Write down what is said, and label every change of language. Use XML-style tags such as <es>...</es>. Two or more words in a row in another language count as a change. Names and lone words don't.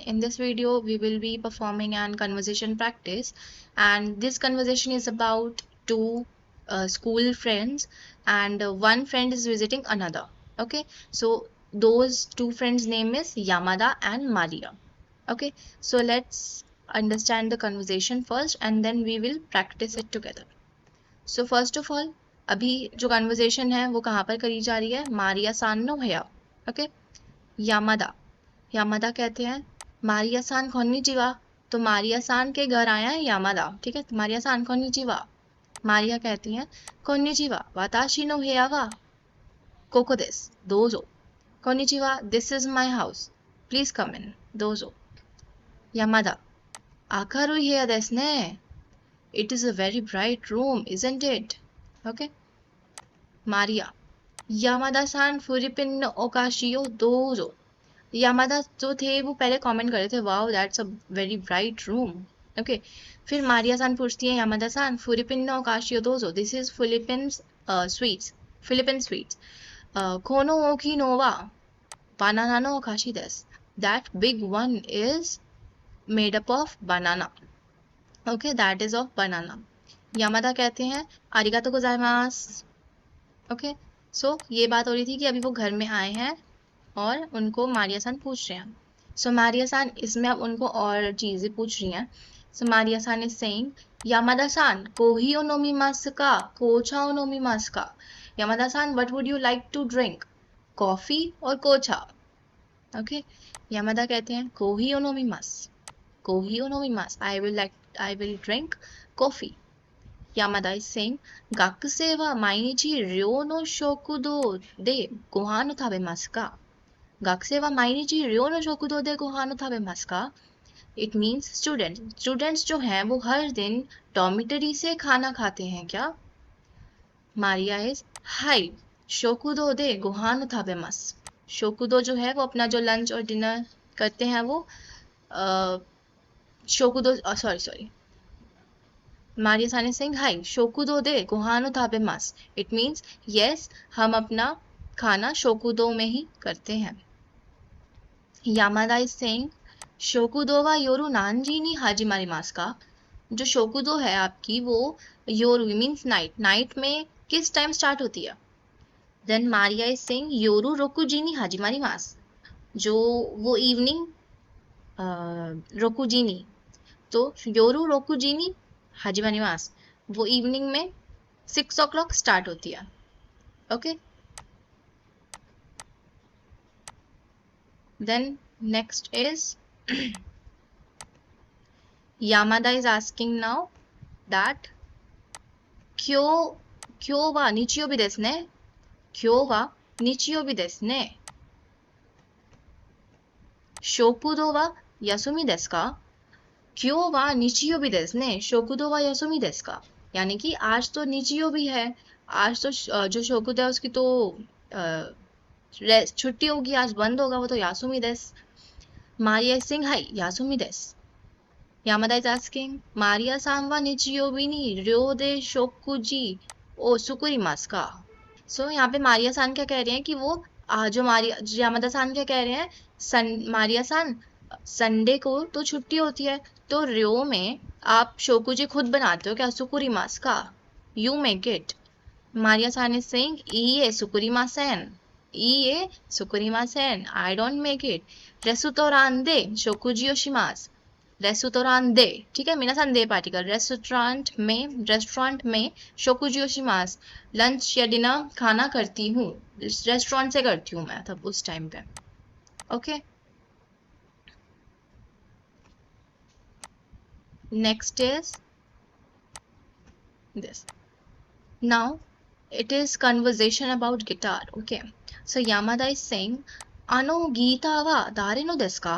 <en>In this video, we will be performing an conversation practice, and this conversation is about two school friends, and one friend is visiting another. Okay, so those two friends' name is Yamada and Maria. Okay, so let's understand the conversation first, and then we will practice it together. So first of all,</en> <hi>अभी जो conversation है वो कहाँ पर करी जा रही है?</hi> <ja>マリアさんの部屋.</ja> <hi>ओके, यामादा यामादा कहते हैं</hi> <ja>マリアさん こんにちは.</ja> <hi>तो मारिया सान के घर आया है यामादा. ठीक है,</hi> <ja>マリアさん こんにちは.</ja> <hi>मारिया कहती हैं</hi> <ja>こんにちは 私の部屋はここです どうぞ. कोन्निचिवा,</ja> <en>this is my house, please come in दोजो.</en> <ja>山田、明るい部屋ですね.</ja> <en>It is a very bright room, isn't it? Okay. Maria,</en> <ja>山田さん、フィリピンのお菓子をどうぞ.</ja> <hi>यामादा जो थे वो पहले कमेंट कर रहे थे,</hi> <en>wow that's a very bright room.</en> <hi>ओके, फिर मारिया सान पूछती है</hi> <ja>山田さん フィリピンのお菓子をどうぞ.</ja> <en>this is Philippines sweets, Philippine sweets.</en> <ja>この大きいのはバナナのお菓子です.</ja> <en>that big one is made up of banana. okay, that is of banana.</en> <hi>यामादा कहते हैं</hi> <ja>ありがとうございます.</ja> <en>okay, so</en> <hi>ये बात हो रही थी कि अभी वो घर में आए हैं और उनको मारिया सान पूछ रहे हैं. सो मारिया सान इसमें अब उनको और चीज़ें पूछ रही हैं.</hi> <en>so Maria-san is saying</en> <ja>山田さん コーヒーを飲みますか 紅茶を飲みますか.</ja> <en>Yamada-san what would you like to drink, coffee or kocha.</en> <hi>ओके, यामादा कहते हैं</hi> <ja>コーヒーを飲みます、コーヒーを飲みます.</ja> <en>I will drink coffee. Yamada is saying</en> <ja>学生は毎日寮の食堂でご飯を食べますか. 学生は毎日寮の食堂でご飯を食べますか.</ja> <en>it means students</en> <hi>जो हैं वो हर दिन डॉर्मिटरी से खाना खाते हैं क्या.</hi> <en>Maria is</en> <ja>はい 食堂でご飯食べます.</ja> <hi>शोकुदो जो है वो अपना जो लंच और डिनर करते हैं वो शोकुदो</hi> <en>sorry Maria-san is saying</en> <ja>はい 食堂でご飯食べます.</ja> <en>it means yes,</en> <hi>हम अपना खाना शोकुदो में ही करते हैं.</hi> <en>Yamada is saying</en> <ja>食堂は夜何時に始まりますか.</ja> <hi>जो शोकुदो है आपकी वो योरु</hi> <en>means night</en> <hi>में किस</hi> <en>time start</en> <hi>होती है.</hi> <en>then Maria is saying</en> <ja>夜六時に始まります.</ja> <hi>जो वो इवनिंग रोकुजीनी, तो</hi> <ja>夜六時に始まります</ja> <hi>वो इवनिंग में 6</hi> <en>o'clock start</en> <hi>होती है.</hi> <en>okay, then next is Yamada is asking now that</en> <ja>今日は日曜日ですね. 今日は日曜日ですね. 食堂は休みですか. 今日は日曜日ですね. 食堂は休みですか.</ja> <hi>यानी कि आज तो निचियोबी है, आज तो जो शोकुदो है उसकी तो छुट्टी होगी, आज बंद होगा, वो तो</hi> <ja>休みです.</ja> <en>Maria is saying</en> <ja>はい 休みです.</ja> <en>Yamada is asking,</en> <ja>マリアさんは日曜日に寮で食事を作りますか.</ja> <hi>So यहाँ पे मारिया सान क्या कह रहे हैं कि वो जो यामादा सान क्या कह रहे हैं, मारिया सान संडे को तो छुट्टी होती है, तो रियो में आप शोकुजी खुद बनाते हो क्या,</hi> <ja>作りますか.</ja> <en>you make it. Maria-san is saying</en> <ja>いいえ 作りません、いいえ 作りません,</ja> <en>I don't make it.</en> <ja>レストランで食事をします. レストランで,</ja> <hi>ठीक है, मिनासान दे पार्टिकल. रेस्टोरेंट में</hi> <ja>食事をします,</ja> <hi>लंच या डिनर खाना करती हूँ, रेस्टोरेंट से करती हूँ मैं तब उस टाइम पे.</hi> <en>okay, next is this. नाउ it is conversation about guitar. Okay, so Yamada is saying</en> <ja>あのギターは誰のですか.</ja>